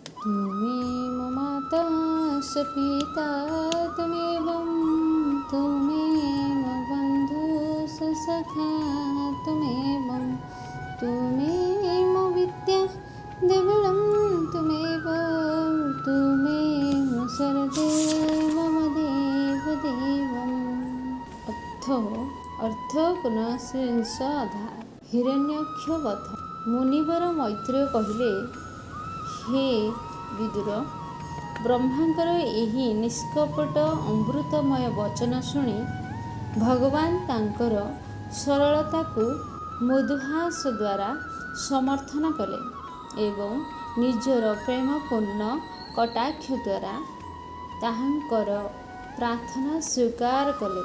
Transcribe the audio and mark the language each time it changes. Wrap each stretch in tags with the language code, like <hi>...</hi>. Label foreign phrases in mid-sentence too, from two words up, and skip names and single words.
<sa>त्वमेव माता च पिता त्वमेवं त्वमेव बन्धुः च सखा त्वमेवं त्वमेव विद्या देवलं त्वमेव सर्वे मम देवदेवम्। अर्थ पुनः अध्याय।</sa> <or>हिरण्यक्ष वध। मुनिवर मैत्रेय କହିଲେ, हे ବିଦୁର, ବ୍ରହ୍ମାଙ୍କର ଏହି ନିଷ୍କପଟ ଅମୃତମୟ ବଚନ ଶୁଣି ଭଗବାନ ତାଙ୍କର ସରଳତାକୁ ମୃଦୁହାସ ଦ୍ୱାରା ସମର୍ଥନ କଲେ ଏବଂ ନିଜର ପ୍ରେମପୂର୍ଣ୍ଣ କଟାକ୍ଷ ଦ୍ୱାରା ତାହାଙ୍କର ପ୍ରାର୍ଥନା ସ୍ୱୀକାର କଲେ।</or>